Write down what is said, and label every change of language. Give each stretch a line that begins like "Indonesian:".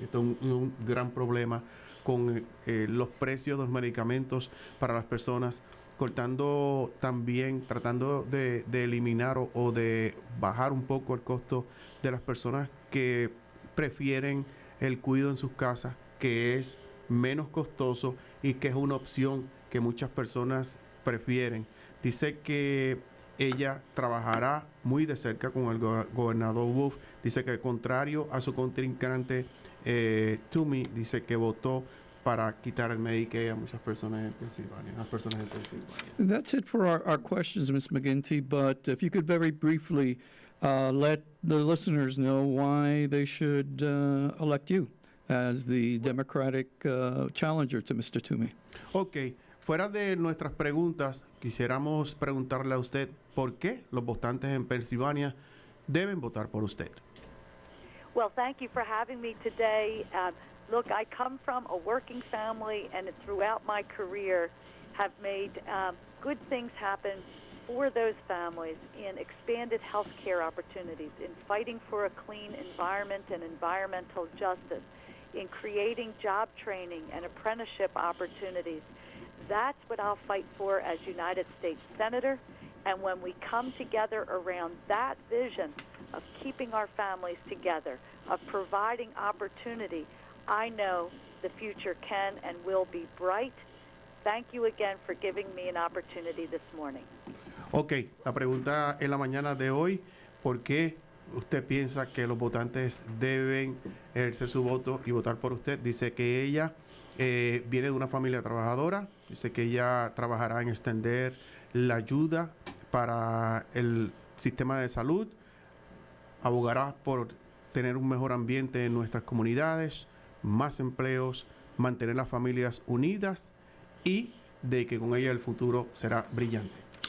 Spanish: Esto es un gran problema con los precios de los medicamentos para las personas, cortando también, tratando de eliminar o de bajar un poco el costo de las personas que prefieren el cuidado en sus casas, que es menos costoso y que es una opción que muchas personas prefieren. Dice que ella trabajará muy de cerca con el gobernador Wolf. Dice que, contrario a su contrincante Toomey, dice que votó para quitar el Medicaid a muchas personas en Pensilvania,
English: That's it for our questions, Ms. Mcginty, but if you could very briefly let the listeners know why they should elect you as the Democratic challenger to Mr. Toomey.
Spanish: Ok, fuera de nuestras preguntas, quisiéramos preguntarle a usted por qué los votantes en Pensilvania deben votar por usted.
English: Well, thank you for having me today. Look, I come from a working family, and throughout my career have made good things happen for those families in expanded health care opportunities, in fighting for a clean environment and environmental justice, in creating job training and apprenticeship opportunities. That's what I'll fight for as United States Senator. And when we come together around that vision of keeping our families together, of providing opportunity, I know the future can and will be bright. Thank you again for giving me an opportunity this morning.
Spanish: Ok, la pregunta en la mañana de hoy, ¿por qué usted piensa que los votantes deben ejercer su voto y votar por usted? Dice que ella viene de una familia trabajadora, dice que ella trabajará en extender la ayuda para el sistema de salud, abogará por tener un mejor ambiente en nuestras comunidades, más empleos, mantener las familias unidas y de que con ella el futuro será brillante.